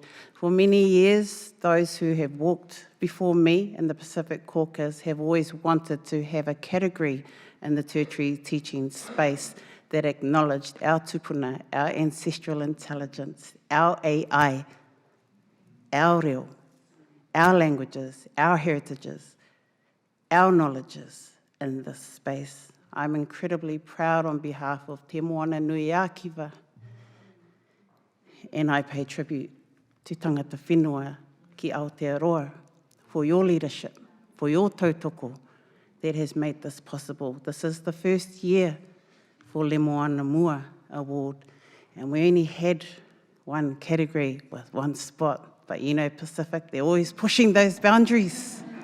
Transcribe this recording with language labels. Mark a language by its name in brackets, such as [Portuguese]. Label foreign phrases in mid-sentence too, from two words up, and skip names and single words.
[English] For many years, those who have walked before me in the Pacific Caucus have always wanted to have a category in the tertiary teaching space that acknowledged our tupuna, our ancestral intelligence, our AI, our reo, our languages, our heritages, our knowledges in this space. I'm incredibly proud on behalf of Te Moana Nui a Kiwa, and I pay tribute to [Māori] tangata whenua ki Aotearoa [English] for your leadership, for your tautoko that has made this possible. This is the first year for Le Moana Moa Award, and we only had one category with one spot, but you know Pacific, they're always pushing those boundaries.